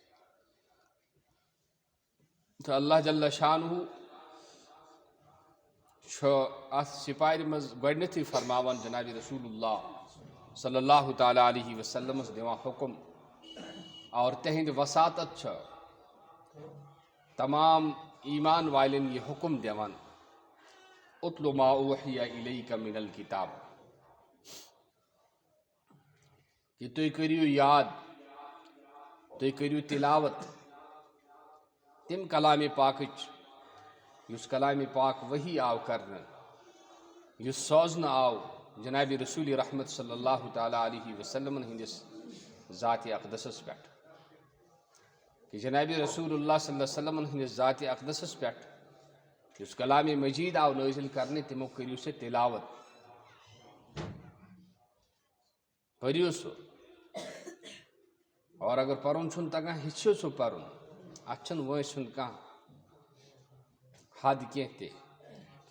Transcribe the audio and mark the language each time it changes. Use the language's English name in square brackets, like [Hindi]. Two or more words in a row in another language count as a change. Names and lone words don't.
[Kashmiri] تہٕ اللہ جل شانہ چھُ اتھ سپارِ منٛز گۄڈنیتھٕے فرماوان جنابِ [Arabic] رسول اللہ صلی اللہ تعالیٰ علیہ وسلمس [Kashmiri] دِوان حُکم اور تِہنٛدِ وساطت چھِ تمام ایمان والٮ۪ن یہِ حُکم دِوان [Arabic] اُتلُ ما اوحی الیک من الکتاب [Kashmiri] کہ تُہۍ کٔرِو یاد تُہۍ کٔرِو تلاوت تِم کلامِ پاکٕچ یُس کلامِ پاک وحی آو کرنہٕ یُس سوزنہٕ آو جنابِ رسول رحمت [Arabic] صلی اللہ تعالیٰ علیہ وسلمن [Kashmiri] ہٕنٛدِس ذاتِ اقدسس پٮ۪ٹھ کہ جنابِ [Arabic] رسول اللہ صلی اللہ علیہ وسلمن [Kashmiri] ہٕنٛدِس ذاتِ اقدسس پٮ۪ٹھ یُس کلامِ مجیٖد آو نٲزِل کرنہٕ تِمو کٔرِو سُہ تلاوت پٔرِو سُہ اور اگر پرُن چھُنہٕ تگان ہیٚچھِو سُہ پرُن اتھ چھُنہٕ وٲنٛسہِ ہُنٛد کانٛہہ حد کینٛہہ تہِ کہ